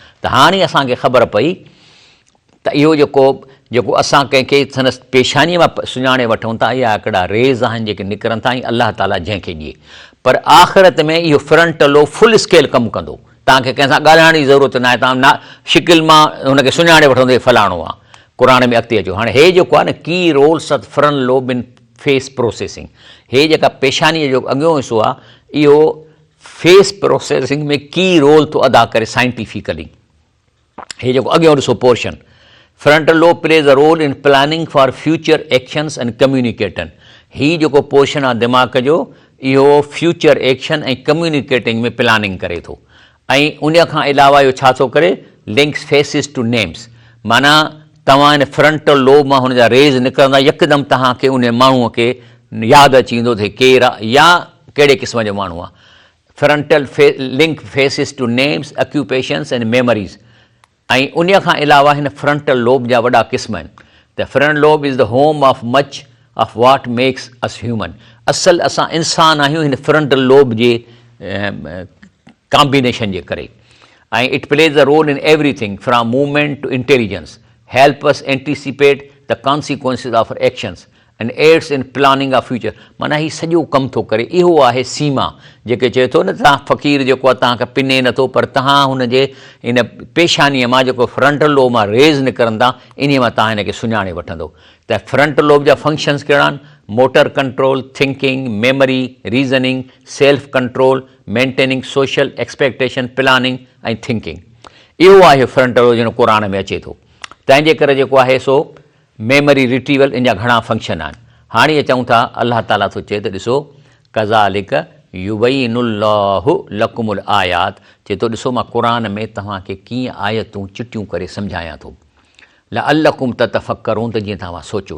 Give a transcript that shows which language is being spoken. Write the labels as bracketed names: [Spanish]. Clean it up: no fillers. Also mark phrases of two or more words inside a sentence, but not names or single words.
[Sindhi] त हाणे असांखे ख़बर पई त इहो जेको असां कंहिंखे संदसि पेशानीअ मां सुञाणे वठूं था, इहा हिकिड़ा रेज़ आहिनि जेके निकिरनि था, ऐं अलाह ताला जंहिंखे ॾिए। पर आख़िरत में इहो [English] frontal lobe full scale [Sindhi] कमु कंदो, तव्हांखे कंहिंसां ॻाल्हाइण जी ज़रूरत न आहे, तव्हां शिकिल मां हुनखे सुञाणे वठंदो हे फलाणो आहे। क़ुर में अॻिते अचो, हाणे हे जेको आहे न, [English] key roles of front lobe in face processing, [Sindhi] हे जेका पेशानीअ जो अॻियों हिसो आहे, इहो [English] face processing [Sindhi] में [English] key role [Sindhi] थो अदा करे साइंटिफिकली। हे जेको अॻियों ॾिसो पोर्शन, [English] frontal lobe plays a role in planning for future actions and communicating. [Sindhi] हीउ जेको पोर्शन आहे दिमाग़ जो, इहो [English] future action [Sindhi] ऐं कम्युनिकेटिंग में प्लानिंग करे थो। ऐं उन खां अलावा इहो छा थो करे, [English] links faces to names, [Sindhi] माना तव्हां हिन [English] frontal lobe [Sindhi] मां हुनजा रेज़ निकिरंदा, यकदमि तव्हांखे उन माण्हूअ खे यादि अची वेंदो त केरु आहे या कहिड़े क़िस्म जो माण्हू आहे। [English] frontal link faces to names, occupations and memories. [Sindhi] ऐं उन खां अलावा हिन [English] frontal lobe [Sindhi] जा वॾा क़िस्म आहिनि। [English] त front lobe is the home of much of what makes us human. [Sindhi] असल असां इंसान आहियूं हिन [English] frontal lobe [Sindhi] जे कॉम्बिनेशन जे करे। [English] ऐं it plays a role in everything from movement to intelligence, help us anticipate the consequences of actions and aids in planning of future. [Sindhi] माना हीउ सॼो कमु थो करे। इहो आहे सीमा, जेके चए थो न तव्हां फ़क़ीर जेको आहे तव्हांखे पिने नथो, पर तव्हां हुनजे इन पेशानीअ मां जेको [English] frontal lobe [Sindhi] मां रेज़ निकिरंदा, इन मां तव्हां हिनखे सुञाणे वठंदो। त [English] frontal lobe [Sindhi] जा फंक्शन्स कहिड़ा आहिनि? [English] motor control, thinking, memory, reasoning, self control, maintaining social expectation, planning ऐं थिंकिंग। [Sindhi] इहो आहे [English] frontal lobe [Sindhi] जिन क़ुर में अचे थो। तंहिंजे करे जेको आहे सो [English] memory retrieval, [Sindhi] इन जा घणा फंक्शन आहिनि। हाणे चऊं था अलाह ताला थो चए त ॾिसो, [Arabic] كذلك يبين الله لكم الآيات, [Sindhi] चए थो ॾिसो मां क़ुर में तव्हांखे कीअं आयतूं चिटियूं करे सम्झायां थो, [Arabic] لعلكم تتفكرون, [Sindhi] त जीअं तव्हां सोचो।